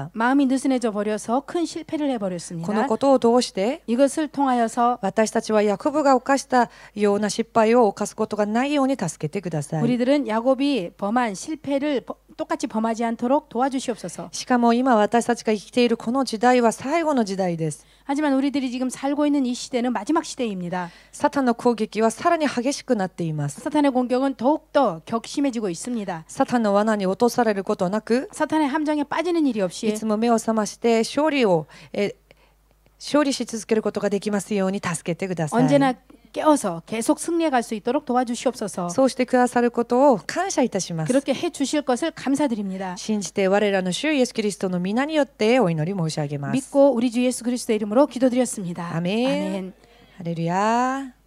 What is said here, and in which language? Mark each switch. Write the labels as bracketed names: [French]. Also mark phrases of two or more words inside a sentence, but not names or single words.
[Korean] 마음이 느슨해져 버려서 큰 실패를 [Japanese] この [Korean] 해버렸습니다. [Japanese] ことを通して [Korean] 이것을 통하여서 [Japanese] 私たちはヤコブが犯したような失敗を犯すことがないように助けてください [Korean] 우리들은 야곱이 범한 실패를 똑같이 범하지 않도록 도와주시옵소서. [Japanese] しかも今私たちが生きているこの時代は最後の時代です [Korean] 하지만 우리들이 지금 살고 있는 이 시대는 마지막 시대입니다. [Japanese] サタンの攻撃はさらに激しくなっています [Korean] 사탄의 공격은 더욱더 격심해지고 있습니다. [Japanese] サタンの罠に落とされることなく [Korean] 사탄의 함정에 빠지는 일이 [Japanese] い [Korean] 없이 [Japanese] つも目を覚まして勝利し続けることができますように助けてください [Korean] 언제나 깨어서 계속 승리해 갈 수 있도록 도와주시옵소서. [Japanese] そうしてくださることを感謝いたします [Korean] 그렇게 해 주실 것을 감사드립니다. [Japanese] 信じて我らの主イエスキリストの皆によってお祈り申し上げます [Korean] 믿고 우리 주 예수 그리스도의 이름으로 기도드렸습니다. 아멘. 아멘. [Japanese] ハレルヤ